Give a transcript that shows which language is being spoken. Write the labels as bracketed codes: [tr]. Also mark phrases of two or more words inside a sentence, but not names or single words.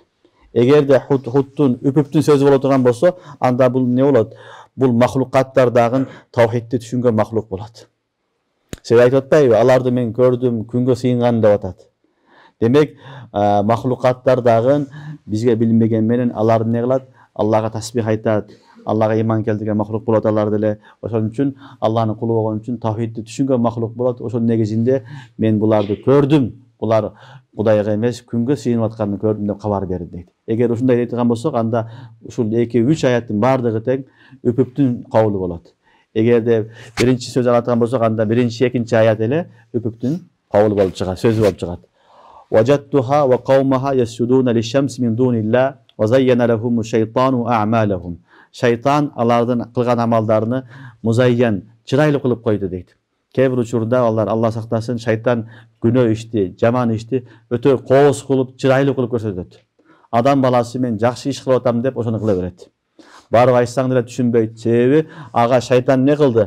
[ky] Эгерде Худдун үпүптүн сөзү боло турган болсо, анда бул не болот? Бул махлукаттардагы тавхидти түшүнгөн махлук болот. Себеби айтып атпайбы? Аларды мен көрдүм, күнгө сыйынган деп атат. Демек, махлукаттардагы бизге билинбеген менен алар не кылат? Аллага тасбих айтат, Аллага ыйман келтирген махлук болот алар деле. Ошон үчүн Аллахтын кулу болгон үчүн тавхидди түшүнгөн махлук болот. Ошон негизинде мен буларды көрдүм. Булар Кудайга эмес küngө sыйынып атканыны көрдүм деп кабар берди дейт. Eger ушундай айтылган болсок, анда ушул 2-3 аяттын бардыгы тең үпүптүн кабылы болот. Эгерде биринчи сөз алаткан болсок, анда биринчи, экинчи аят эле үпүптүн кабылы болуп чыгат, сөзү болуп чыгат. [ar] وجدتها وقومها يسجدون للشمس من دون الله وزين لهم الشيطان أعمالهم. [ky] Şeytan alардын кылган амалдарыны музайян, чырайлуу кылып койду дейт. Кээ-бир учурда Allah сактасын, шайтан күнөө ишти, жаман ишти өтө кооз кылып, чырайлуу кылып көрсөтөт. Адам баласы мен жакшы иш кылып атам деп ошону кыла берет. Барып айтсаң деле түшүнбөйт. Себеби ага шайтан не кылды?